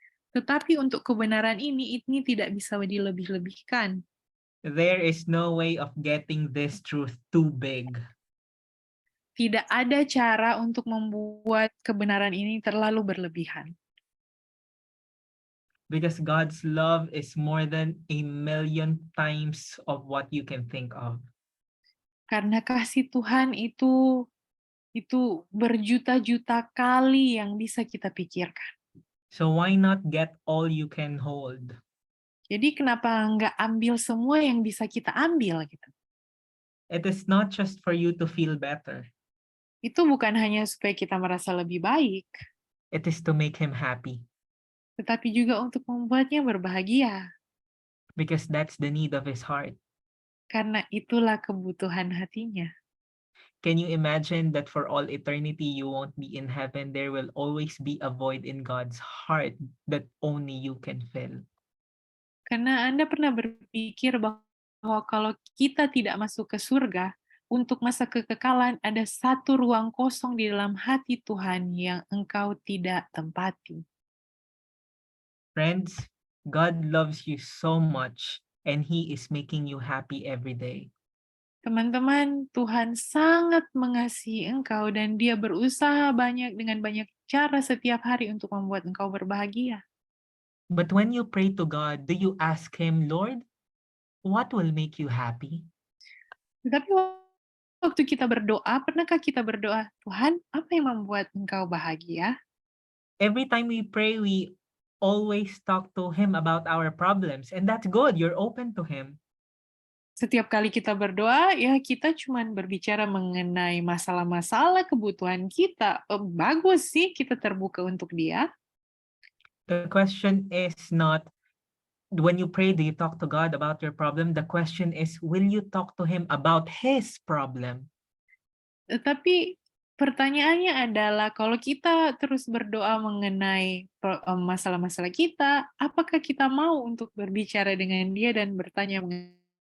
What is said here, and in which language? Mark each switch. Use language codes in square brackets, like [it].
[id] Tetapi untuk kebenaran ini tidak bisa dilebih-lebihkan. [en] There is no way of getting this truth too big. [id] Tidak ada cara untuk membuat kebenaran ini terlalu berlebihan. [en] Because God's love is more than 1,000,000 times of what you can think of. [id] Karena kasih Tuhan itu berjuta-juta kali yang bisa kita pikirkan. [en] So why not get all you can hold? [id] Jadi kenapa nggak ambil semua yang bisa kita ambil gitu? [en] It is not just for you to feel better. [id] Itu bukan hanya supaya kita merasa lebih baik. [en] It is to make Him happy. [id] tetapi juga untuk membuatnya berbahagia. [en] because that's the need of his heart. [id] Karena itulah kebutuhan hatinya. [en] Can you imagine that for all eternity you won't be in heaven? There will always be a void in God's heart that only you can fill. [id] Karena Anda pernah berpikir bahwa kalau kita tidak masuk ke surga, untuk masa kekekalan ada satu ruang kosong di dalam hati Tuhan yang engkau tidak tempati. [en] Friends, God loves you so much and He is making you happy every day. [id] Teman-teman, Tuhan sangat mengasihi engkau dan Dia berusaha dengan banyak cara setiap hari untuk membuat engkau berbahagia. [en] But when you pray to God, do you ask Him, Lord, what will make you happy? [id] Tetapi waktu kita berdoa, pernahkah kita berdoa, Tuhan, apa yang membuat engkau bahagia? [en] Every time we pray, we always talk to Him about our problems, and that's good. You're open to Him. [id] Setiap kali kita berdoa, ya kita cuman berbicara mengenai masalah-masalah kebutuhan kita. Bagus sih kita terbuka untuk Dia. [en] The question is not, when you pray, do you talk to God about your problem? The question is, will you talk to Him about His problem? [id] Tapi pertanyaannya adalah, kalau kita terus berdoa mengenai masalah-masalah kita, apakah kita mau untuk berbicara dengan Dia dan bertanya mengenai